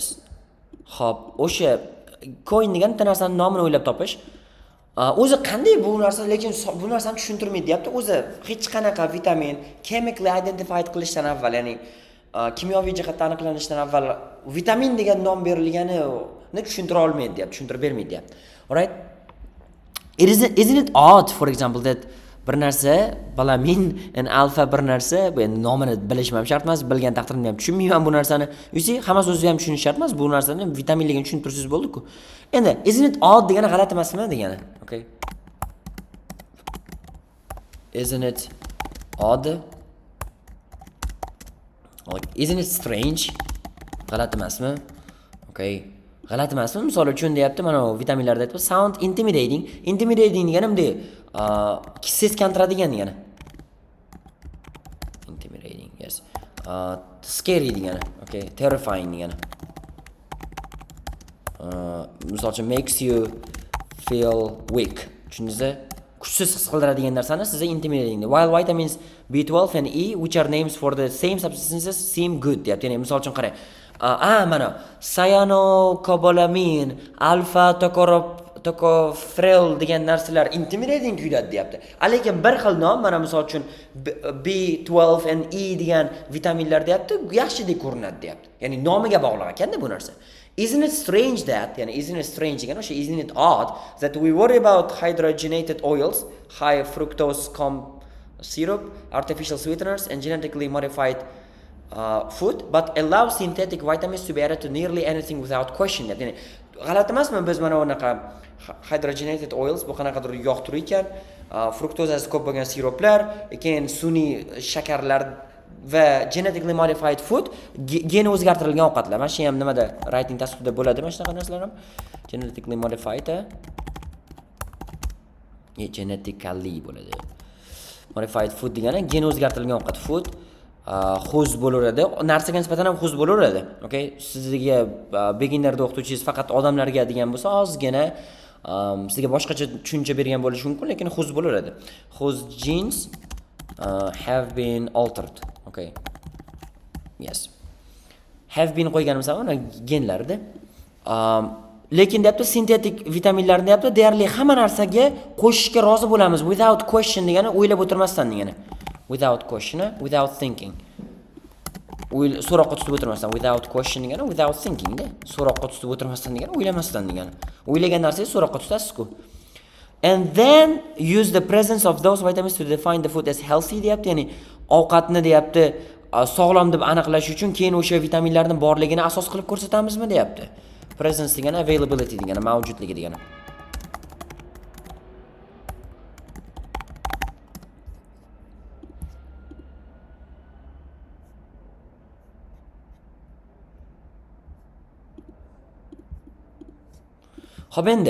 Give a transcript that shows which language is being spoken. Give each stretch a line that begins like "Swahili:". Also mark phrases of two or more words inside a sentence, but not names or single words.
Uzbek: Xo'p, o'sha coin degan bitta narsaning nomini o'ylab topish. O'zi qanday bu narsa, lekin bu narsani tushuntirmaydi deyapti. O'zi hech qanaqa vitamin
English: chemically identified
Uzbek: qilishdan avval, ya'ni kimyoviy jihatdan aniqlanishdan avval vitamin degan nom berilganini tushuntira olmaydi deyapti, tushuntirib bermaydi deyapti.
English: Alright? Isn't it odd, for example, that
Uzbek: bir narsa balamin
English: and alpha
Uzbek: bir narsa, bu endi nomini bilishim ham shart emas, bilgan taqdirda ham tushunmayman bu narsani.
English: You see,
Uzbek: hammasi o'zi ham tushunish shart emas, bu narsani vitaminligini tushuntirsangiz bo'ldi-ku. Endi
English: isn't it odd
Uzbek: degani g'alati emasmi degani?
English: Okay. Isn't it odd? Isn't it strange?
Uzbek: G'alati emasmi? Okay. G'alati emasmi? Misol uchun deyapti, mana vitaminlarda aytib,
English: sound intimidating.
Uzbek: Intimidating degani bunday seskantiradigan degani.
English: Intimidating, yes.
Uzbek: Scary degani. Okay, terrifying degani. Misol uchun
English: makes you feel weak.
Uzbek: Tushundingizmi? Kuchsiz his qildiradigan narsani sizga intimidating.
English: While vitamins B12 and E, which are names for the same substances, seem good deyapti.
Uzbek: Ya'ni misol uchun qarang. Mana cyanocobalamin, alfa tocopherol degan narsalar intimidating tuyuladi deyapti. Lekin bir xil nom, mana misol uchun B12 and E degan vitaminlar deyapti, yaxshidek ko'rinadi deyapti. Ya'ni nomiga bog'liq ekanda bu narsa.
English: Isn't it strange that, ya'ni isn't it strange degan o'sha isn't it odd that we worry about hydrogenated oils, high fructose corn syrup, artificial sweeteners and genetically modified food, but allow synthetic vitamins to be added to nearly anything without question.
Uzbek: Ya'ni g'alati emasmi biz mana bunaqa
English: hydrogenated oils,
Uzbek: bu qanaqadir yog' turi ekan, fruktozasi ko'p bo'lgan siruplar, keyin sun'iy shakarlar va
English: genetically modified food,
Uzbek: geni o'zgartirilgan ovqatlar. Mana shu ham nimada writing tasvirda bo'ladi, mana shunaqa narsalar ham
English: genetically modified genetically
Uzbek: bo'ladi.
English: Modified food
Uzbek: degani geni o'zgartirilgan ovqat. Food xuz bo'laveradi, narsaga nisbatan ham xuz bo'laveradi.
English: Okay?
Uzbek: Sizga beginnerda o'qituvchingiz faqat odamlarga degan bo'lsa, ozgina sizga boshqacha tushuncha bergan bo'lishi mumkin, lekin xuz bo'laveradi.
English: Whose genes have been altered. Okay. Yes. Have been
Uzbek: qo'yganimiz ham genlarda. Lekin deyapti sintetik vitaminlarni deyapti deyarli hamma narsaga qo'shishga rozi bo'lamiz
English: without question
Uzbek: degani o'ylab o'tirmasdan degani.
English: Without question, without thinking.
Uzbek: So'roqqa tutib o'tirmasdan,
English: without question degani without thinking da.
Uzbek: So'roqqa tutib o'tirmasdan degani o'ylamasdan degani. O'ylagan narsangizni so'roqqa tutasiz-ku.
English: And then use the presence of those vitamins to define the food as healthy
Uzbek: deyapti, ya'ni ovqatni deyapti sog'lom deb aniqlash uchun keyin o'sha vitaminlarning borligini asos qilib ko'rsatamizmi deyapti.
English: Presence degani availability
Uzbek: degani mavjudligi degani. Xo'p endi.